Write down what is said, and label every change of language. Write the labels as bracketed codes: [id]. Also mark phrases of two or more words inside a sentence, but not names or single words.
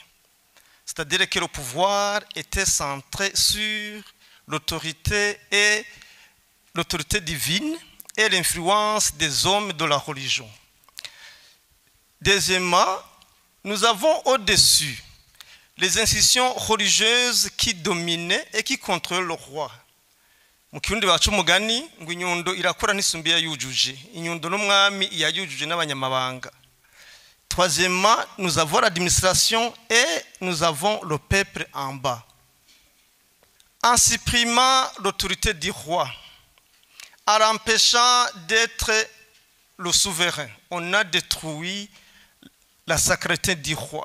[fr] C'est-à-dire que le pouvoir était centré sur l'autorité divine et l'influence des hommes de la religion. Deuxièmement, nous avons au-dessus les institutions religieuses qui dominaient et qui contrôlaient le roi. [rn] Mu kirundi bacu umugani ngo inyundo irakora n'isumbi yayujuje, inyundo n'umwami yayujuje n'abanyamabanga. [fr] Troisièmement, nous avons l'administration et nous avons le peuple en bas. En supprimant l'autorité du roi, en l'empêchant d'être le souverain, on a détruit la sacralité du roi.